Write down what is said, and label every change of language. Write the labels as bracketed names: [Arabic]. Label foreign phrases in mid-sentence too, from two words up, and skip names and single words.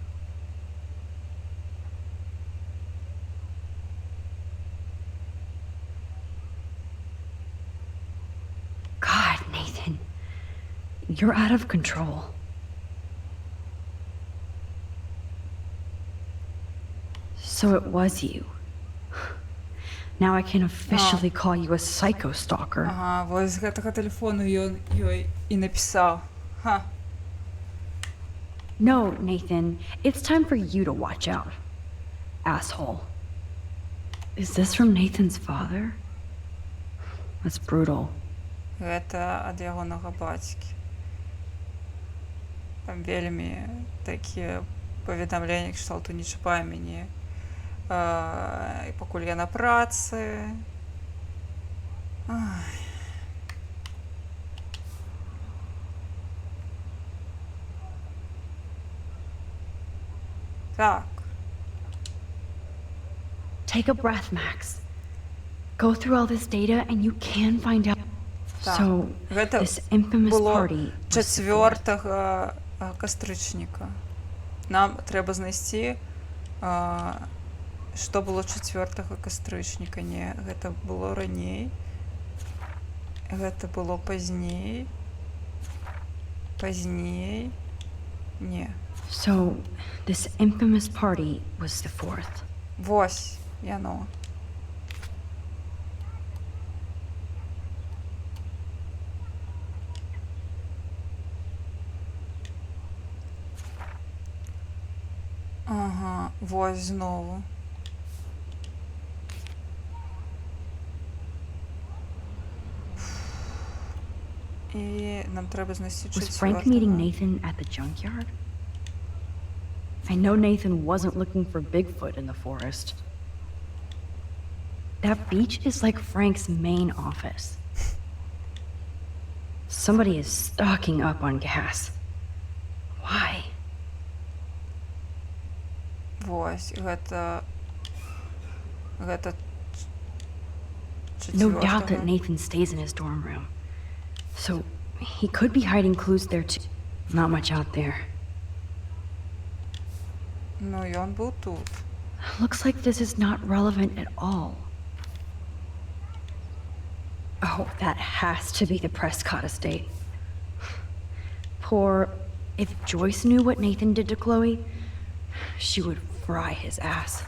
[English] God, Nathan. You're out of control. So it was you. Now I can officially call you a psycho stalker. [Belarusian] Ага, вось з гэтага тэлефону ён ёй і напісаў. Ха. [English] No, Nathan. It's time for you to watch out. Asshole. Is this from Nathan's father? That's brutal. [Belarusian] Гэта ад ягонага бацькі. Там вельмі такія паведамленні кшталту не чапай мяне. І пакуль я на працы. Ай. Так. [English] Take a breath, Max. Go through all this data and you can find out. [Belarusian] Так. [English] So, [Belarusian] Гэта [English] this infamous [Belarusian] было [English] party was [Belarusian] 4 кастрычніка. Нам трэба знайсці, што было 4 кастрычніка. Не, гэта было раней. Гэта было пазней. Пазней. Не. [English] So, this infamous party was the 4th. [Belarusian] Вось, яно. Ага, вось знову. [Ukrainian] І нам треба знайти [English] Was Frank meeting Nathan at the junkyard? I know Nathan wasn't looking for Bigfoot in the forest. That beach is like Frank's main office. Somebody is stocking up on gas. Why? [Belarusian] Вось, гэта [English] No doubt that Nathan stays in his dorm room. So he could be hiding clues there too. Not much out there. [Belarusian] Ну, ён быў тут. [English] Looks like this is not relevant at all. Oh, that has to be the Prescott estate. Poor... If Joyce knew what Nathan did to Chloe, she would fry his ass.